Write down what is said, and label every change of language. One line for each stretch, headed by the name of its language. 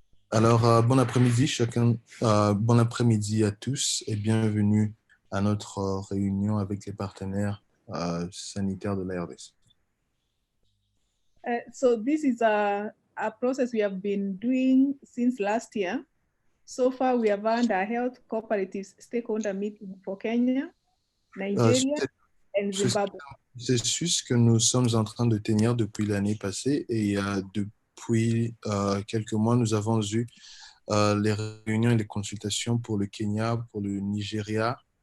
French: Alors, bon après-midi chacun, bon après-midi à tous et bienvenue à notre réunion avec les partenaires sanitaires de la RDC.
English: So this is a process we have been doing since last year. So far, we have had a health cooperatives stakeholder meeting for Kenya, Nigeria, and Zimbabwe.
French: C'est un processus que nous sommes en train de tenir depuis l'année passée et depuis quelques mois, nous avons eu les réunions et les consultations pour le Kenya, pour le Nigeria.